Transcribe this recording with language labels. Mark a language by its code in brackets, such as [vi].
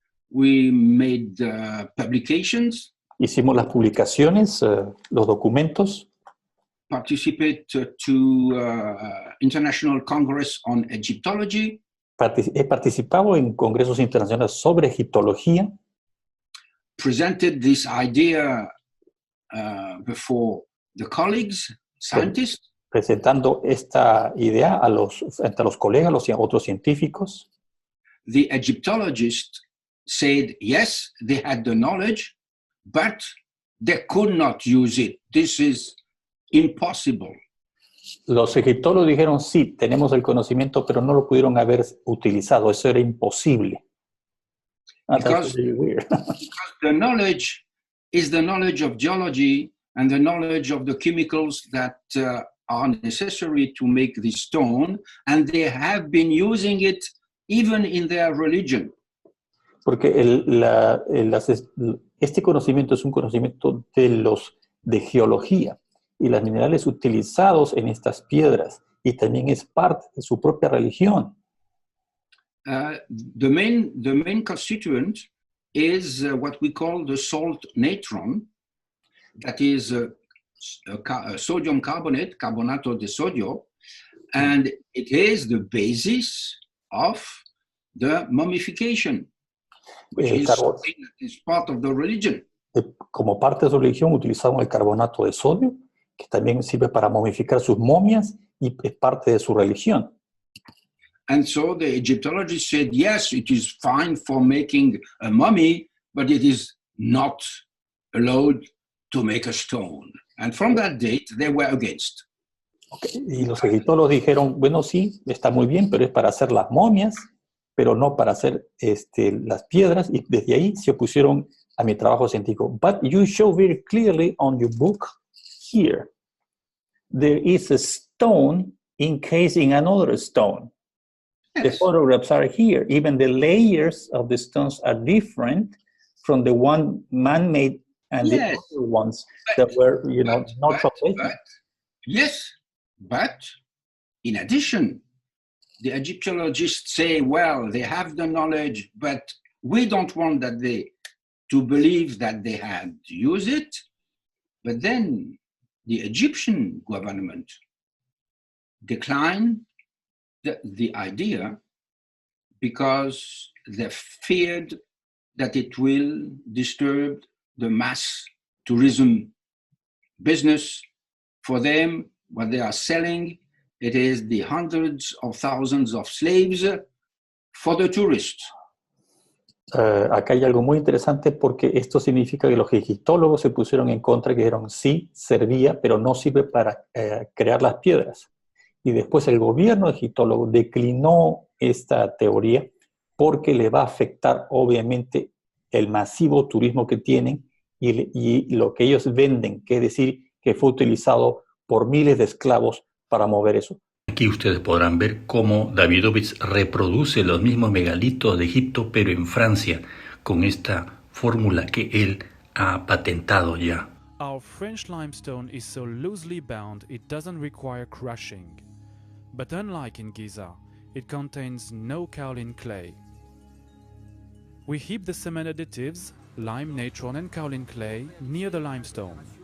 [en] We made publications. [es] Hicimos las publicaciones, los documentos. [en] Participate to International Congress on Egyptology. [es] He participado en congresos internacionales sobre egiptología. [en] Presented this idea before the colleagues, scientists. [es] Presentando esta idea entre los colegas, los otros científicos. [en] The Egyptologists said, yes, they had the knowledge, but they could not use it. This is impossible. [es] Los egiptólogos dijeron, sí, tenemos el conocimiento, pero no lo pudieron haber utilizado. Eso era imposible. [en] Because the knowledge is the knowledge of geology and the knowledge of the chemicals that are necessary to make the stone, and they have been using it even in their religion. [es] Porque este conocimiento es un conocimiento de geología y los minerales utilizados en estas piedras y también es parte de su propia religión. [en] The main constituent is what we call the salt natron, that is sodium carbonate, [es] carbonato de sodio, [en] and it is the basis of the mummification, which is part of the religion. [es] Como parte de su religión utilizaban el carbonato de sodio, que también sirve para momificar sus momias y es parte de su religión. [en] And so the Egyptologists said, yes, it is fine for making a mummy, but it is not allowed to make a stone. And from that date, they were against. Okay. [es] Y los egiptólogos dijeron, bueno, sí, está muy bien, pero es para hacer las momias, pero no para hacer las piedras, y desde ahí se opusieron a mi trabajo científico. [en] But you show very clearly on your book here, there is a stone encased in another stone. The photographs are here. Even the layers of the stones are different from the one man-made and the other ones that were, not translated. Yes, but in addition, the Egyptologists say, well, they have the knowledge, but we don't want to believe that they had used it. But then the Egyptian government declined the idea because they feared that it will disturb the mass tourism business. For them, what they are selling, it is the hundreds of thousands of slaves for the tourists. [es] Acá hay algo muy interesante porque esto significa que los egiptólogos se pusieron en contra, que dijeron sí, servía, pero no sirve para crear las piedras. Y después el gobierno egiptólogo declinó esta teoría porque le va a afectar obviamente el masivo turismo que tienen y lo que ellos venden, que es decir, que fue utilizado por miles de esclavos para mover eso. Aquí ustedes podrán ver cómo Davidovich reproduce los mismos megalitos de Egipto, pero en Francia, con esta fórmula que él ha patentado ya. [en] Our French limestone is so loosely bound it doesn't require crushing. But unlike in Giza, it contains no kaolin clay. We heap the cement additives, lime, natron and kaolin clay, near the limestone.